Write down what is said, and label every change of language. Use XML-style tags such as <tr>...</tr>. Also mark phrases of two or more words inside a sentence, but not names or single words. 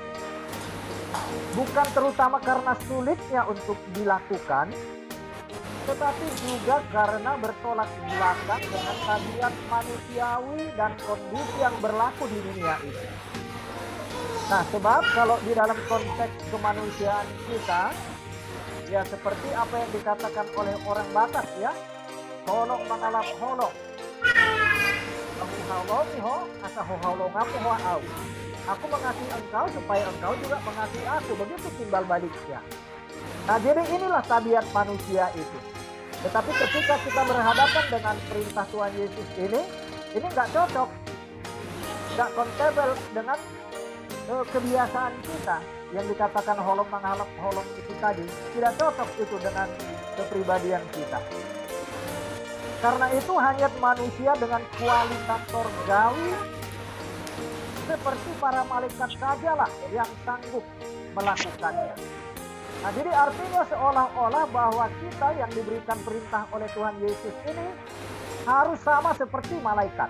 <id>Bukan terutama karena sulitnya untuk dilakukan, tetapi juga karena bertolak belakang dengan tabiat manusiawi dan kondisi yang berlaku di dunia ini. Nah, sebab kalau di dalam konteks kemanusiaan kita, ya seperti apa yang dikatakan oleh orang Batak ya,</id> <bbc>holong mangalap holong. Aku holong ho, asa holong aku ho.</bbc> <id>Aku mengasihi engkau supaya engkau juga mengasihi aku, begitu timbal baliknya. Nah, jadi inilah tabiat manusia itu. Tetapi ketika kita berhadapan dengan perintah Tuhan Yesus ini nggak cocok, nggak kompatibel dengan kebiasaan kita yang dikatakan</id> <bbc>holong menghalap holong</bbc> <id>itu tadi tidak cocok itu dengan kepribadian kita. Karena itu hanya manusia dengan kualitas surgawi seperti para malaikat sajalah yang sanggup melakukannya. Nah, jadi artinya seolah-olah bahwa kita yang diberikan perintah oleh Tuhan Yesus ini harus sama seperti malaikat.</id>